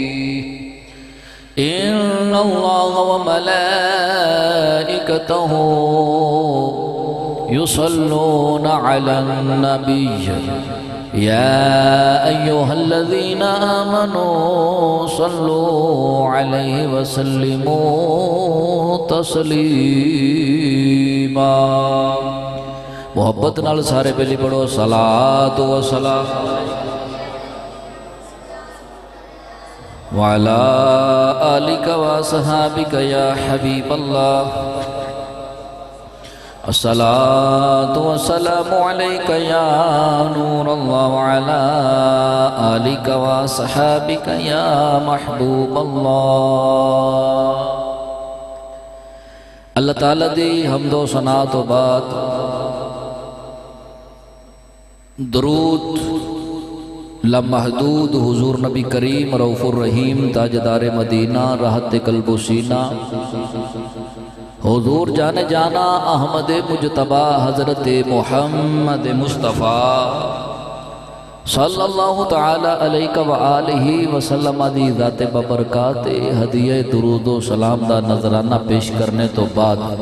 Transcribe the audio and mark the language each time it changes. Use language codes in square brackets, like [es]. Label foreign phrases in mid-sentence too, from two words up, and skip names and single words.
[ar] إن الله وملائكته يصلون على النبي يا أيها الذين آمنوا صلوا عليه وسلموا تسليما [pa] محبت نال سارے پہلی پڑھو [ar] صلاۃ و سلام وعلى آلك وصحابك يا حبيب الله الصلاة والسلام عليك يا نور الله وعلى آلك وصحابك يا محبوب الله [pa] اللہ تعالیٰ دی حمد و ثنا تو بعد درود لامحدود حضور نبی کریم رؤوف الرحیم تاجدار مدینہ راحت قلب و سینہ حضور جان جانا احمد مجتبی حضرت محمد مصطفیٰ [ar] صلی اللہ تعالی علیہ وآلہ وسلم [pa] دی ذات ببرکات ہدیہ درود و سلام دا نظرانہ پیش کرنے تو بعد